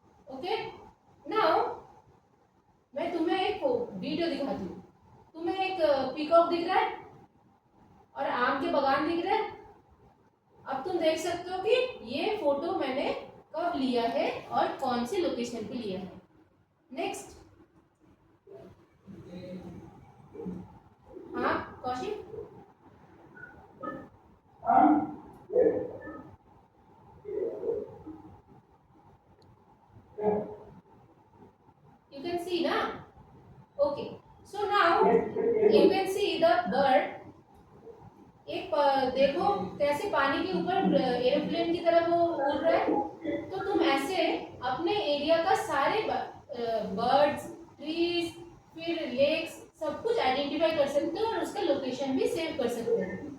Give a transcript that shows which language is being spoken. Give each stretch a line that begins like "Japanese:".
Hindi: Okay, now मैं तुम्हें एक वीडियो दिखाती हूँ। तुम्हें एक पीकॉक दिख रहा है और आम के बागान दिख रहे हैं। अब तुम देख सकते हो कि ये फोटो मैंने कब लिया है और कौन सी लोकेशन पे लिया है। नेक्स्ट, हाँ Kaushik,
English: you can see na, okay, so now you can see the bird।
Hindi: एक देखो कैसे पानी के ऊपर एरोप्लेन की तरह वो उड़ रहा है। तो तुम ऐसे अपने एरिया का सारे बर्ड्स, ट्रीज, फिर लेक्स, सब कुछ आइडेंटिफाई कर सकते हो और उसका लोकेशन भी सेव कर सकते हो।